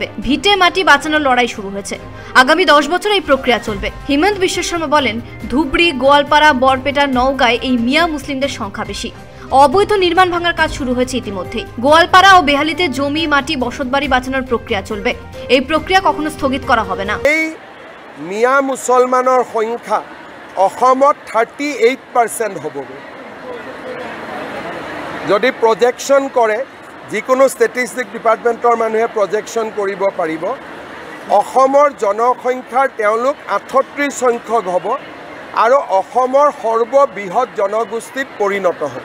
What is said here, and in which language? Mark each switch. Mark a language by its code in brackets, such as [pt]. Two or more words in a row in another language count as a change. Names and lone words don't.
[bn] ভিটে মাটি বাঁচানোর লড়াই শুরু হয়েছে। আগামী 10 বছর এই প্রক্রিয়া চলবে। হিমন্ত বিশ্ব শর্মা বলেন, ধুবড়ি, গোয়ালপাড়া, বরপেটা, নওগাঁয় এই মিয়া মুসলিমদের সংখ্যা বেশি। অবৈধ নির্মাণ ভাঙার কাজ শুরু হয়েছে ইতিমধ্যেই। গোয়ালপাড়া ও বেহালিতে জমি, মাটি, বসতবাড়ি বাঁচানোর প্রক্রিয়া চলবে। এই প্রক্রিয়া কখনো স্থগিত করা হবে না। [as] মিয়া মুছলমানৰ সংখ্যা অসমত 38% হ'ব। যদি প্ৰজেকশ্যন কৰে, যিকোনো [en] statistic department [as] মানুহে প্ৰজেকশ্যন কৰিব পাৰিব, অসমৰ জনসংখ্যাৰ তেওঁলোক 38 সংখ্যক হ'ব আৰু অসমৰ সৰ্ববৃহৎ জনগোষ্ঠীত পৰিণত হ'ব।